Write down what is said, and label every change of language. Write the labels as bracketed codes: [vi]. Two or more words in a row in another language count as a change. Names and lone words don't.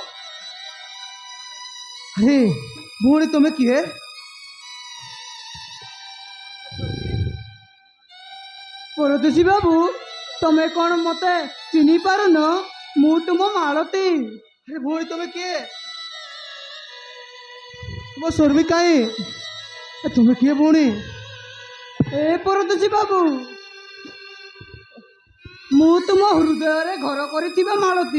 [or] আরে ভଉଣୀ তুমি କିଏ? ପରଦେଶୀ ବାବୁ ତୁମେ କୋନ ମତେ ଚିହ୍ନି ପାରୁନ? ମୁଁ ତୁମ ମାଳତୀ। ଆରେ ଭଉଣୀ তুমি କିଏ? ମୋ ଶର୍ମୀ କାହିଁ? তুমি କିଏ ଭଉଣୀ? ଏ ପରଦେଶୀ ବାବୁ ମୁଁ ତୁମ ହୃଦୟରେ ଘର କରିଥିବା ମାଳତୀ।